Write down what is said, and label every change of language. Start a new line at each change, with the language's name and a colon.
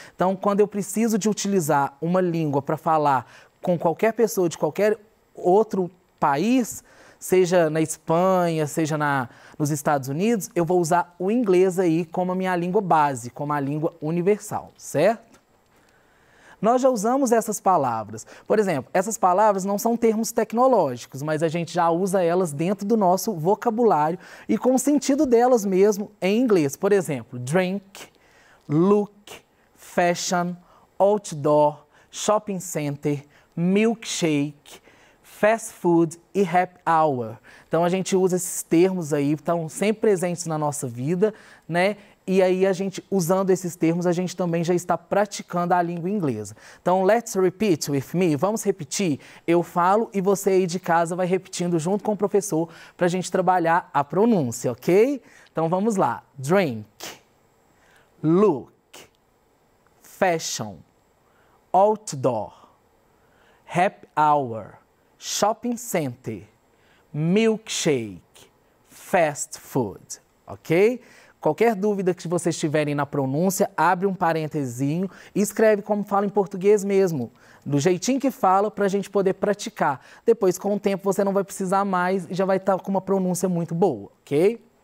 Portuguese: Então quando eu preciso de utilizar uma língua para falar com qualquer pessoa de qualquer outro país, seja na Espanha, seja nos Estados Unidos, eu vou usar o inglês aí como a minha língua base, como a língua universal, certo? Nós já usamos essas palavras. Por exemplo, essas palavras não são termos tecnológicos, mas a gente já usa elas dentro do nosso vocabulário e com o sentido delas mesmo em inglês. Por exemplo,
English: drink, look, fashion, outdoor, shopping center, milkshake, fast food e happy hour.
Portuguese: Então a gente usa esses termos aí, estão sempre presentes na nossa vida, né? E aí a gente, usando esses termos, a gente também já está praticando a língua inglesa. Então,
English: let's repeat with me.
Portuguese: Vamos repetir? Eu falo e você aí de casa vai repetindo junto com o professor para a gente trabalhar a pronúncia, ok? Então vamos lá.
English: Drink, look, fashion, outdoor, happy hour, shopping center, milkshake, fast food, ok?
Portuguese: Qualquer dúvida que vocês tiverem na pronúncia, abre um parênteses e escreve como fala em português mesmo, do jeitinho que fala para a gente poder praticar. Depois, com o tempo, você não vai precisar mais e já vai estar com uma pronúncia muito boa, ok?